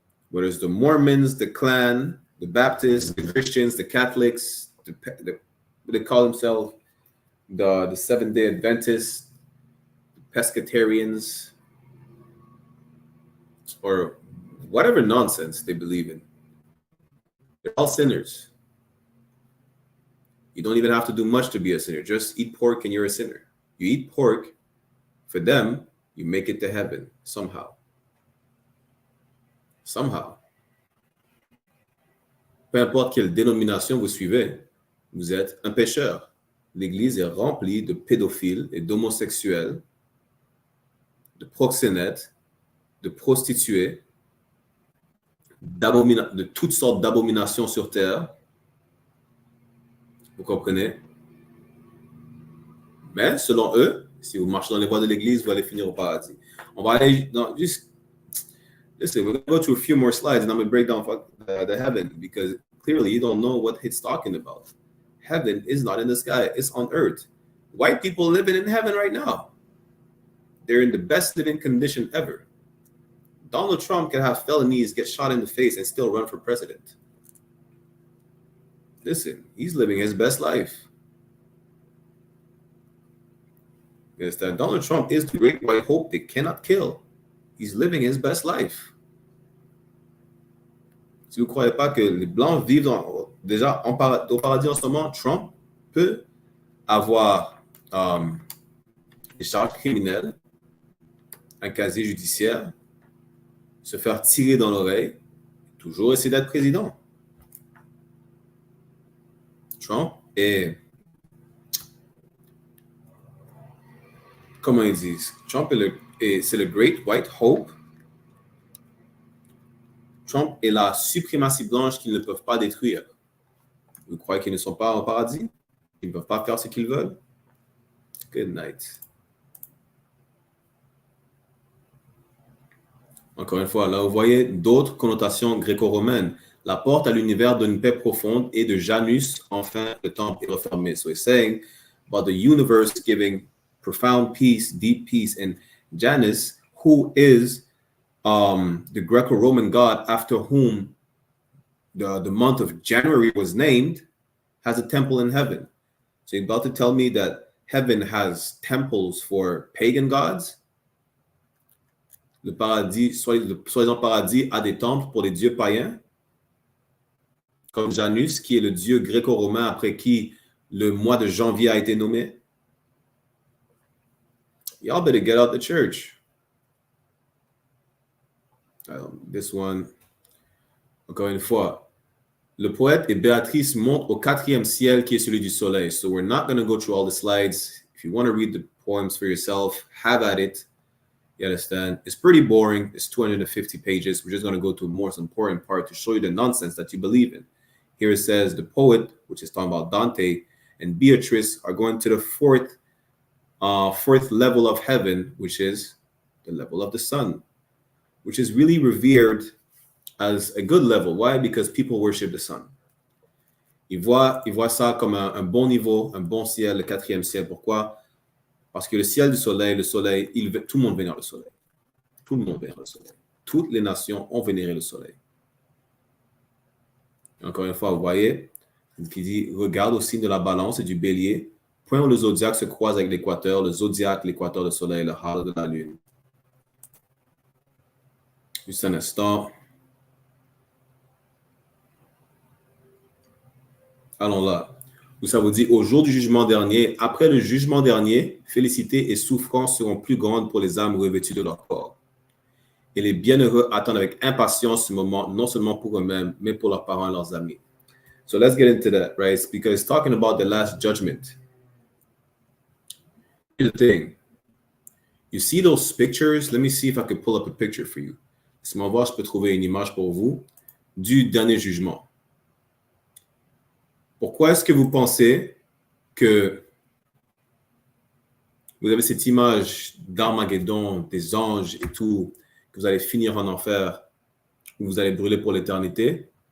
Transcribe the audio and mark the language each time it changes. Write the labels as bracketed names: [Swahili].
[English] Whether it's the Mormons, the Klan, the Baptists, the Christians, the Catholics, they call themselves the Seventh-day Adventists, Pescatarians, or whatever nonsense they believe in. They're all sinners. You don't even have to do much to be a sinner. Just eat pork and you're a sinner. You eat pork, for them, you make it to heaven somehow. Somehow. [French] Peu importe quelle dénomination vous suivez, vous êtes un pécheur. L'Église est remplie de pédophiles et d'homosexuels, de proxénètes, de prostituées, de toutes sortes d'abominations sur terre. Vous comprenez? Mais selon eux, si vous marchez dans les voies de l'Église, vous allez finir au paradis. On va aller dans juste... [English] Listen, we're going to go to a few more slides and I'm going to break down the heaven because clearly you don't know what it's talking about. Heaven is not in the sky, it's on earth. White people living in heaven right now. They're in the best living condition ever. Donald Trump can have felonies, get shot in the face, and still run for president. Listen, he's living his best life. You understand? Donald Trump is the great white hope they cannot kill. He's living his best life. [French] Si vous ne croyez pas que les Blancs vivent déjà au paradis en ce moment, Trump peut avoir des charges criminelles, un casier judiciaire, se faire tirer dans l'oreille, toujours essayer d'être président. Trump est, comment ils disent, Trump c'est le Great White Hope. Trump est la suprématie blanche qu'ils ne peuvent pas détruire. Vous croyez qu'ils ne sont pas au paradis? Ils ne peuvent pas faire ce qu'ils veulent? [English] Good night. [French] Encore une fois, là, vous voyez d'autres connotations gréco-romaines. La porte à l'univers d'une paix profonde et de Janus, enfin, le temple est refermé. [English] So it's saying about the universe giving profound peace, deep peace. And Janus, who is the Greco-Roman god after whom the month of January was named, has a temple in heaven. So you're about to tell me that heaven has temples for pagan gods? [French] Le paradis, soi-disant paradis, a des temples pour les dieux païens, comme Janus, qui est le dieu gréco-romain après qui le mois de janvier a été nommé. [English] Y'all better get out the church. This one, [French] encore une fois, le poète et Béatrice montent au 4e ciel qui est celui du soleil. [English] So we're not going to go through all the slides. If you want to read the poems for yourself, have at it. You understand? It's pretty boring. It's 250 pages. We're just going to go to the most important part to show you the nonsense that you believe in. Here it says the poet, which is talking about Dante, and Beatrice are going to the fourth level of heaven, which is the level of the sun, which is really revered as a good level. Why? Because people worship the sun. [French] Ils voient ça comme un bon niveau, un bon ciel, le 4e ciel. Pourquoi? Parce que le ciel du soleil, tout le monde vénère le soleil. Tout le monde vénère le soleil. Toutes les nations ont vénéré le soleil. Encore une fois, vous voyez, qui dit, regarde au signe de la balance et du bélier, point où le zodiaque se croise avec l'équateur, le zodiaque, l'équateur, le soleil, le halo de la lune. Juste un instant. Allons là. Ça vous dit, au jour du jugement dernier, après le jugement dernier, félicité et souffrance seront plus grandes pour les âmes revêtues de leur corps. Et les bienheureux attendent avec impatience ce moment, non seulement pour eux-mêmes, mais pour leurs parents et leurs amis. [English] So let's get into that, right? Because it's talking about the last judgment. Here's the thing. You see those pictures? Let me see if I can pull up a picture for you. [French] Si m'en voir, je peux trouver une image pour vous du dernier jugement. Pourquoi est-ce que vous pensez que vous avez cette image d'Armageddon, des anges et tout, que vous allez finir en enfer, où vous allez brûler pour l'éternité?